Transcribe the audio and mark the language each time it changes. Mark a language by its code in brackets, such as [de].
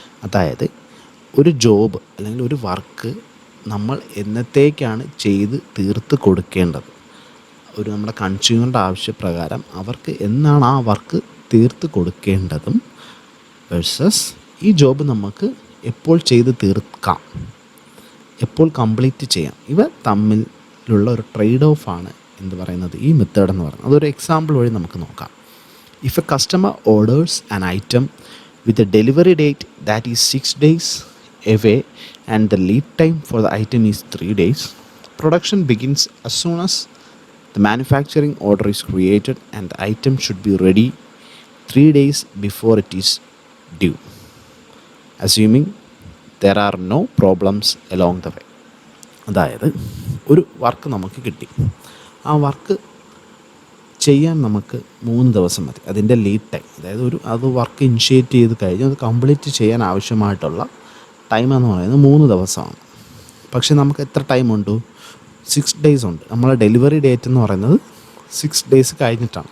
[ml] അതായത് ഒരു ജോബ് അല്ലെങ്കിൽ ഒരു വർക്ക് നമ്മൾ എന്നത്തേക്കാണ് ചെയ്ത് തീർത്ത് കൊടുക്കേണ്ടത്, ഒരു നമ്മുടെ കൺസ്യൂമറുടെ ആവശ്യപ്രകാരം അവർക്ക് എന്നാണ് ആ വർക്ക് തീർത്ത് കൊടുക്കേണ്ടതും വേഴ്സസ് ഈ ജോബ് നമുക്ക് എപ്പോൾ ചെയ്ത് തീർക്കാം, എപ്പോൾ കംപ്ലീറ്റ് ചെയ്യാം. ഇവ തമ്മിലുള്ള ഒരു ട്രേഡ് ഓഫാണ് എന്ത് പറയുന്നത് ഈ മെത്തേഡ് എന്ന് പറയുന്നത്. അതൊരു എക്സാമ്പിൾ വഴി നമുക്ക് നോക്കാം. [en] If a customer orders an item with a delivery date that is 6 days away and the lead time for the item is 3 days, production begins as soon as the manufacturing order is created and the item should be ready 3 days before it is due, assuming there are no problems along the way. [ml] അതായത് ഒരു work നമുക്ക് കിട്ടി, ആ work ചെയ്യാൻ നമുക്ക് 3 ദിവസം മതി. അതിൻ്റെ ലീഡ് ടൈം, അതായത് അത് വർക്ക് ഇനിഷ്യേറ്റ് ചെയ്ത് കഴിഞ്ഞ് അത് കംപ്ലീറ്റ് ചെയ്യാൻ ആവശ്യമായിട്ടുള്ള ടൈം എന്ന് പറയുന്നത് 3 ദിവസമാണ്. പക്ഷേ നമുക്ക് എത്ര ടൈമുണ്ട്? 6 days ഉണ്ട്. നമ്മളെ ഡെലിവറി ഡേറ്റ് എന്ന് പറയുന്നത് 6 days കഴിഞ്ഞിട്ടാണ്.